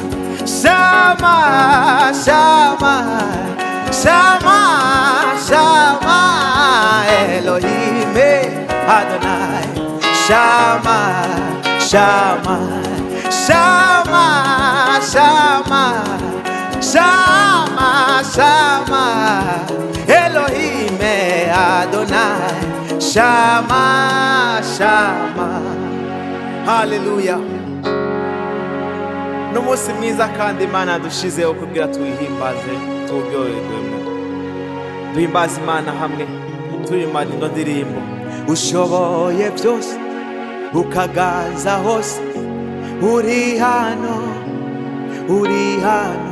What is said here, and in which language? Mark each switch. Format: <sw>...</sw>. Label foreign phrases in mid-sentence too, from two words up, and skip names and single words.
<he>שמע שמע שמע שמע, אלוהים אדוני שמע שמע שמע שמע שמע שמע, אלוהים אדוני שמע שמע. Hallelujah.</he> <rw>N'umunsi mwiza kandi Imana dushizeho kugira tuyihimbaze turyoherwemo. Duhimbaze Imana hamwe turirimba ino ndirimbo. Ushoboye byose ukaganza hose, uri hano, uri hano.</rw>